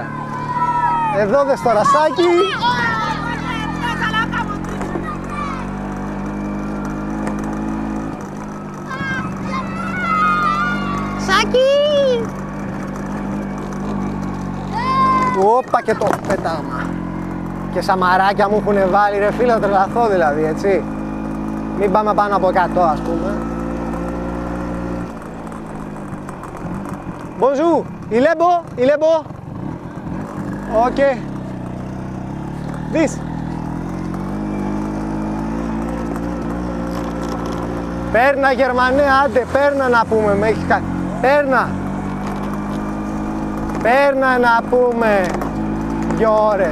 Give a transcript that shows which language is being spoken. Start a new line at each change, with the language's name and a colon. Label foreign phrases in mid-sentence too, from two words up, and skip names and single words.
Greek: Εδώ δες τώρα, Σάκη. Σάκη. Όπα και το πέταγμα. Και σαμαράκια μου έχουν βάλει ρε φίλε, θα τρελαθώ δηλαδή, έτσι. Μην πάμε πάνω από 100 ας πούμε.
French: Bonjour, il est beau, il est beau.
English: Ok. This.
Greek: Πέρνα Γερμανέ, άντε, πέρνα να πούμε, με έχει κάνει. Πέρνα. Πέρνα να πούμε 2 ώρες.